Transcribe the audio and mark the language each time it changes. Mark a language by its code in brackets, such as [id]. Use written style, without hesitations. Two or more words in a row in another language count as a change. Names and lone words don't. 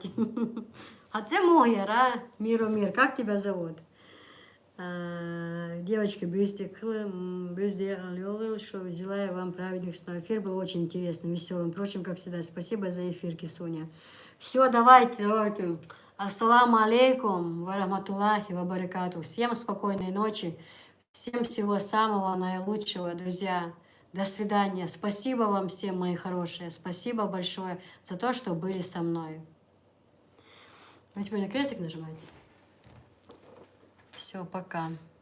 [ru] А це Могер, а? Миру мир, как тебя зовут? Девочки, что желаю вам праведных снов. Эфир был очень интересным, веселым. Впрочем, как всегда, спасибо за эфир, Кисуня. Все, давайте. [ar] السلام عليكم ورحمة الله وبركاته. [ru] Всем спокойной ночи. Всем всего самого наилучшего, друзья. До свидания. Спасибо вам всем, мои хорошие. Спасибо большое за то, что были со мной. Вы теперь на крестик нажимаете? Все, пока.